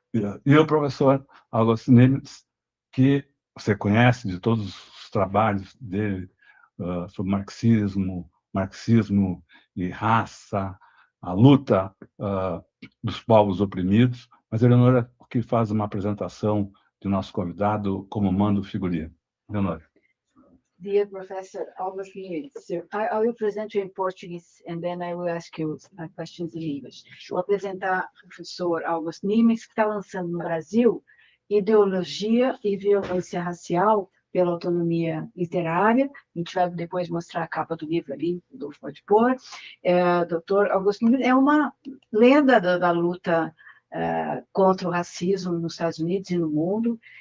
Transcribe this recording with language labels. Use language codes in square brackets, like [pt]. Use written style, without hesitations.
[pt] E o professor Augusto Nimtz, que você conhece de todos os trabalhos dele sobre marxismo e raça, a luta dos povos oprimidos. Mas a Eleonora que faz uma apresentação do nosso convidado como manda o figurino. Eleonora. [en] Dear Professor August Nimtz, I will present you in Portuguese and then I will ask you questions in English. [pt] Vou apresentar o professor August Nimtz, que está lançando no Brasil Ideologia e Violência Racial pela Autonomia Literária. A gente vai depois mostrar a capa do livro ali, o Rodolfo pode pôr. Dr. August Nimtz é uma lenda da luta contra o racismo nos Estados Unidos e no mundo.